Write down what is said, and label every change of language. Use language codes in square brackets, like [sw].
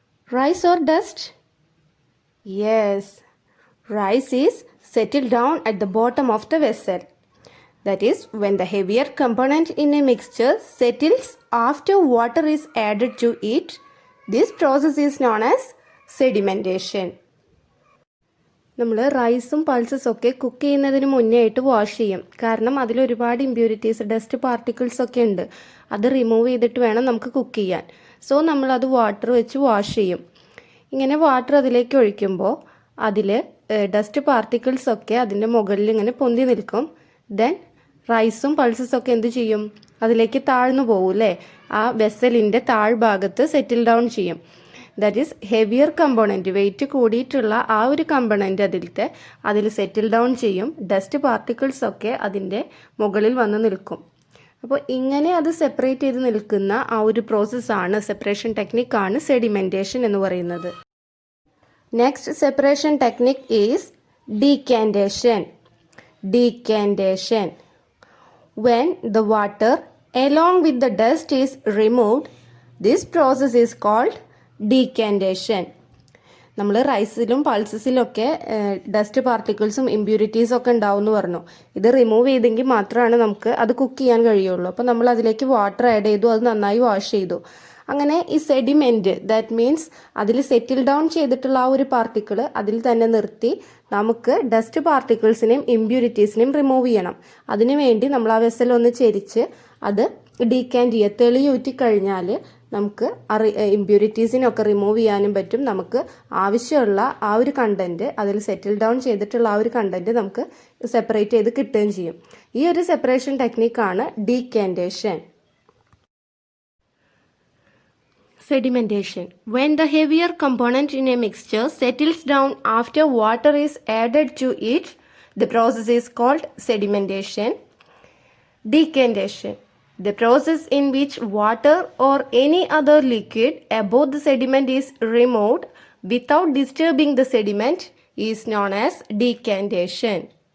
[en] Rice or dust? Yes, rice is settled down at the bottom of the vessel. That is, when the heavier component in a mixture settles after water is added to it, this process is known as sedimentation. [ml] നമ്മൾ റൈസും പൾസസും ഒക്കെ cook ചെയ്യുന്നതിന് മുന്നേ ആയിട്ട് wash ചെയ്യും. കാരണം അതിലൊരുപാട് impurities dust particles ഒക്കെ ഉണ്ട്. അത് റിമൂവ് ചെയ്തിട്ട് വേണം നമുക്ക് കുക്ക് ചെയ്യാൻ. സോ നമ്മളത് വാട്ടർ വെച്ച് വാഷ് ചെയ്യും. ഇങ്ങനെ വാട്ടർ അതിലേക്ക് ഒഴിക്കുമ്പോൾ അതിൽ ഡസ്റ്റ് പാർട്ടിക്കിൾസ് ഒക്കെ അതിൻ്റെ മുകളിൽ ഇങ്ങനെ പൊന്തി നിൽക്കും. ദെൻ റൈസും പൾസസും ഒക്കെ എന്ത് ചെയ്യും? അതിലേക്ക് താഴ്ന്നു പോകും അല്ലേ? ആ വെസലിൻ്റെ താഴ്ഭാഗത്ത് സെറ്റിൽ ഡൗൺ ചെയ്യും. That is heavier component, wait കൂടിയിട്ടുള്ള ആ ഒരു കമ്പോണൻറ്റ് അതിൽ സെറ്റിൽ ഡൗൺ ചെയ്യും. ഡസ്റ്റ് പാർട്ടിക്കിൾസ് ഒക്കെ അതിൻ്റെ മുകളിൽ വന്ന് നിൽക്കും. അപ്പോൾ ഇങ്ങനെ അത് സെപ്പറേറ്റ് ചെയ്ത് നിൽക്കുന്ന ആ ഒരു പ്രോസസ്സാണ്, സെപ്പറേഷൻ ടെക്നിക്കാണ് സെഡിമെൻറ്റേഷൻ എന്ന് പറയുന്നത്. [en] Next separation technique is decantation. Decantation. When the water along with the dust is removed, this process is called decantation. [ml] നമ്മൾ റൈസിലും പൾസസിലും ഒക്കെ ഡസ്റ്റ് പാർട്ടിക്കിൾസും ഇമ്പ്യൂരിറ്റീസും ഒക്കെ ഉണ്ടാവും എന്ന് പറഞ്ഞു. ഇത് റിമൂവ് ചെയ്തെങ്കിൽ മാത്രമാണ് നമുക്ക് അത് കുക്ക് ചെയ്യാൻ കഴിയുള്ളൂ. അപ്പോൾ നമ്മൾ അതിലേക്ക് വാട്ടർ ആഡ് ചെയ്തു, അത് നന്നായി വാഷ് ചെയ്തു. അങ്ങനെ ഈ സെഡിമെൻറ്റ്, ദാറ്റ് മീൻസ് അതിൽ സെറ്റിൽ ഡൗൺ ചെയ്തിട്ടുള്ള ആ ഒരു പാർട്ടിക്കിൾ അതിൽ തന്നെ നിർത്തി നമുക്ക് ഡസ്റ്റ് പാർട്ടിക്കിൾസിനെയും ഇമ്പ്യൂരിറ്റീസിനെയും റിമൂവ് ചെയ്യണം. അതിനു വേണ്ടി നമ്മൾ ആ വെസലൊന്ന് ചെരിച്ച് അത് ഡീകാൻറ്റ് ചെയ്യുക. തെളിയൂറ്റി കഴിഞ്ഞാൽ നമുക്ക് ഇമ്പ്യൂരിറ്റീസിനൊക്കെ റിമൂവ് ചെയ്യാനും പറ്റും. നമുക്ക് ആവശ്യമുള്ള ആ ഒരു കണ്ടൻറ്റ്, അതിൽ സെറ്റിൽ ഡൗൺ ചെയ്തിട്ടുള്ള ആ ഒരു കണ്ടൻറ്റ് നമുക്ക് സെപ്പറേറ്റ് ചെയ്ത് കിട്ടുകയും ചെയ്യും. ഈ ഒരു separation ടെക്നിക്കാണ് ഡീകാൻറ്റേഷൻ. [en] Sedimentation. When the heavier component in a mixture settles down after water is added to it, the process is called sedimentation. Decantation. The process in which water or any other liquid above the sediment is removed without disturbing the sediment is known as decantation.